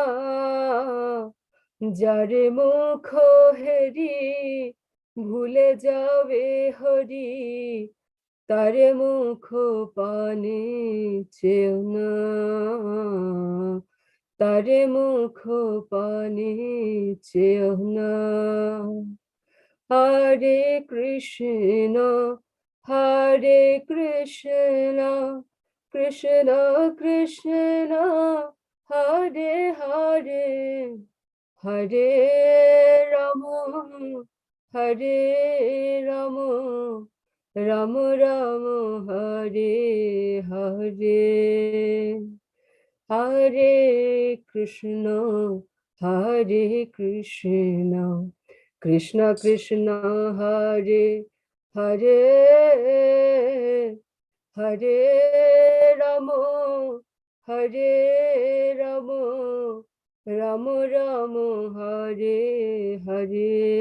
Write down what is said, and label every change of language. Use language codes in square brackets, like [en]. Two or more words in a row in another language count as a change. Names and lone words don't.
[bn] যার মুখ হেরি ভুলে যাবে হরি, তার মুখ পানে চেও না, তার মুখ পানে চেও না। হরে কৃষ্ণ হরে কৃষ্ণ, কৃষ্ণ কৃষ্ণ হরে হরে, হরে রাম হরে রাম, রাম রাম হরে হরে। হরে কৃষ্ণ কৃষ্ণ কৃষ্ণ হরে হরে, হরে রাম হরে রাম, রাম রাম হরে হরে।